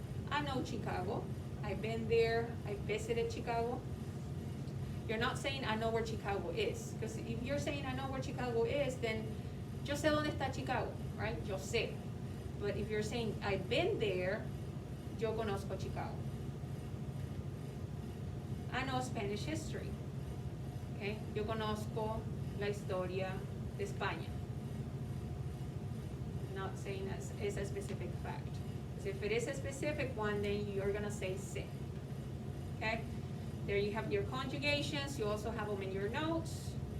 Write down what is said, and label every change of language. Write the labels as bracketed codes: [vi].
[en] I know Chicago. I've been there. I visited Chicago. You're not saying I know where Chicago is. Because if you're saying I know where Chicago is, then yo sé dónde está Chicago, right? Yo sé. But if you're saying I've been there, yo conozco Chicago. I know Spanish history. Okay? [es] Yo conozco la historia de España. [en] Not saying it's a specific fact. Because if it is a specific one, then you're gonna say sé. Okay? There you have your conjugations. You also have them in your notes.